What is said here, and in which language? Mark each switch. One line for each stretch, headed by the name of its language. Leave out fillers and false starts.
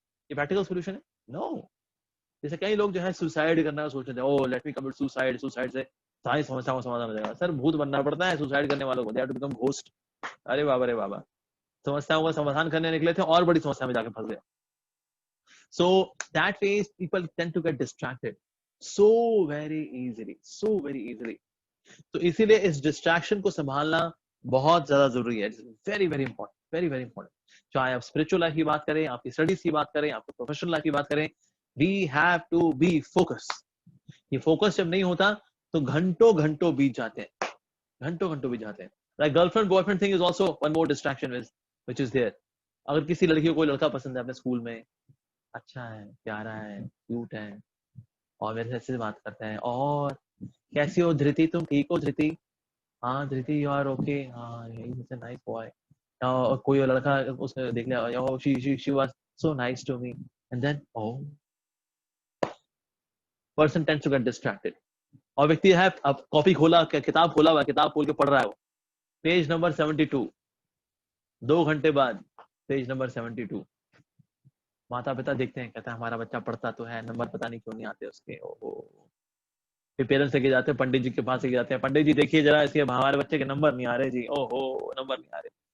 Hindi: ये practical solution है? No. जैसे कई लोग जो है सुसाइड करना का सोचते हैं,
English: oh let me commit suicide
Hindi: से सारी समस्याओं का समाधान हो जाएगा. सर भूत बनना पड़ता है सुसाइड करने वालों को,
English: They have to become ghost.
Hindi: अरे बाबा, समस्याओं का समाधान करने निकले थे और बड़ी समस्या में जाके फंस गए.
English: So that way people tend to get distracted so very easily.
Hindi: तो इसीलिए इस डिस्ट्रैक्शन को संभालना बहुत ज्यादा जरूरी है.
English: very important.
Hindi: चाहे आप स्पिरिचुअल लाइफ की बात करें, आपकी स्टडीज की बात करें, आपकी प्रोफेशनल लाइफ की बात करें,
English: we have to be focused.
Hindi: ये फोकस जब नहीं होता तो घंटों घंटों बीत जाते हैं, घंटों घंटों बीत जाते हैं.
English: Like girlfriend boyfriend thing is also one more distraction which is there.
Hindi: अगर किसी लड़की को कोई लड़का पसंद है अपने स्कूल में, अच्छा है, प्यारा है, क्यूट है, और मेरे से अच्छे से बात करता है, और कैसी हो धृति, तुम ठीक हो धृति, हाँ धृति
English: you are okay,
Hindi: हाँ
English: He nice boy.
Hindi: और कोई और लड़का उसने देख लिया,
English: oh she was so nice to me, and then oh person tends to get distracted.
Hindi: और व्यक्ति है अब कॉपी खोला, किताब खोला हुआ, किताब खोल के पढ़ रहा है, वो पेज नंबर 72, 2 घंटे बाद पेज नंबर 72. माता पिता देखते हैं, कहता है हमारा बच्चा पढ़ता तो है, नंबर पता नहीं क्यों नहीं आते उसके. ओहो. फिर पेरेंट्स लेके जाते हैं पंडित जी के पास, लेके जाते हैं, पंडित जी देखिए जरा इसके हमारे बच्चे के नंबर नहीं आ रहे जी, ओहो नंबर नहीं आ रहे.